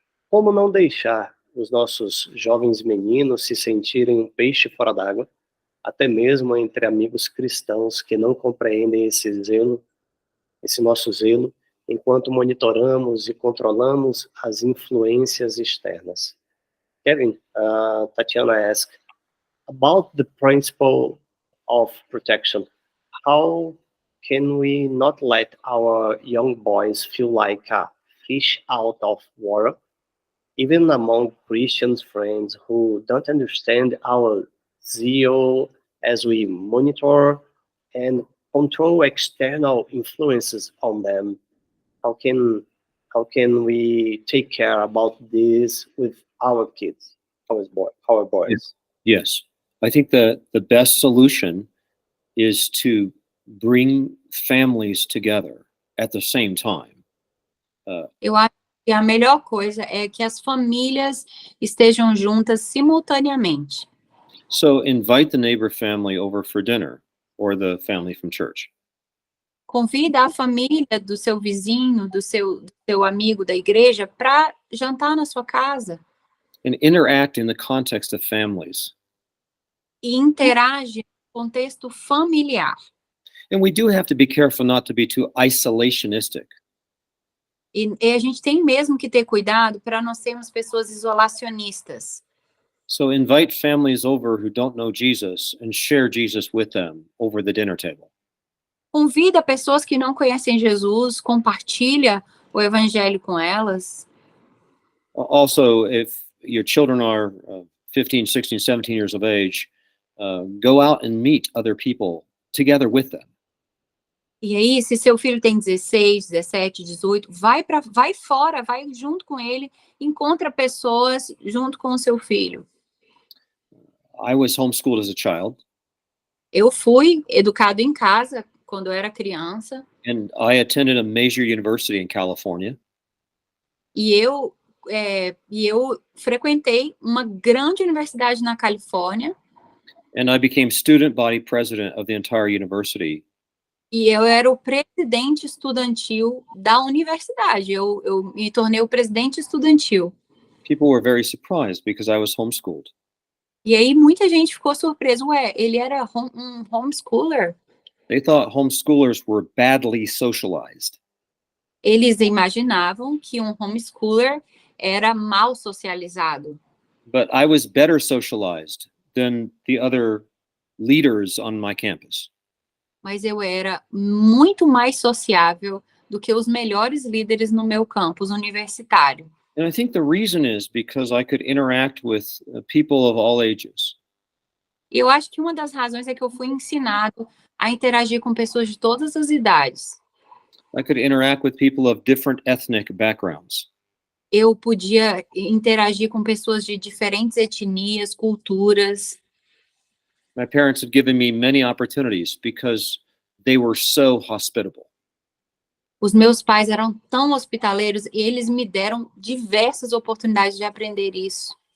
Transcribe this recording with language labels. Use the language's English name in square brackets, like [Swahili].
[Portuguese] Como não deixar os nossos jovens meninos se sentirem um peixe fora d'água, até mesmo entre amigos cristãos que não compreendem esse nosso zelo, enquanto monitoramos e controlamos as influências externas? [English] Kevin, Tatiana asked, about the principle of protection, how can we not let our young boys feel like a fish out of water, even among Christian friends who don't understand our zeal as we monitor and control external influences on them? How can we take care about this with our kids, our boys? Yes. I think the best solution is to bring families together at the same time. [Portuguese] Eu acho que a melhor coisa é que as famílias estejam juntas simultaneamente. [English] So invite the neighbor family over for dinner or the family from church. [Portuguese] Convida a família do seu vizinho, do seu amigo da igreja para jantar na sua casa [English] And interact in the context of families. [Portuguese] e interage no contexto familiar. [English] And we do have to be careful not to be too isolationistic. [Portuguese] E a gente tem mesmo que ter cuidado para não sermos pessoas isolacionistas. [English] So invite families over who don't know Jesus and share Jesus with them over the dinner table. [Portuguese] Convida pessoas que não conhecem Jesus, compartilha o evangelho com elas. [English] Also, if your children are 15, 16, 17 years of age, go out and meet other people together with them. [Portuguese] E aí, se seu filho tem 16, 17, 18, vai fora, vai junto com ele, encontra pessoas junto com o seu filho. [English] I was homeschooled as a child, [Portuguese] Eu fui educado em casa quando eu era criança [English] and I attended a major university in California. [Portuguese] e eu frequentei uma grande universidade na Califórnia [English] And I became student body president of the entire university. [Portuguese] e eu era o presidente estudantil da universidade. Eu me tornei o presidente estudantil. [English] People were very surprised because I was homeschooled. [Portuguese] E aí muita gente ficou surpresa. Ué, ele era um homeschooler? [English] They thought homeschoolers were badly socialized. [Portuguese] Eles imaginavam que um homeschooler era mal socializado. [English] But I was better socialized than the other leaders on my campus. [Portuguese] Mas eu era muito mais sociável do que os melhores líderes no meu campus universitário. [English] And I think the reason is because I could interact with people of all ages. [Portuguese] Eu acho que uma das razões é que eu fui ensinado a interagir com pessoas de todas as idades. [English] I could interact with people of different ethnic backgrounds. [Portuguese] Eu podia interagir com pessoas de diferentes etnias, culturas. [English] My parents had given me many opportunities because they were so hospitable. [Portuguese] Os meus pais eram tão hospitaleiros e eles me deram diversas oportunidades de aprender isso.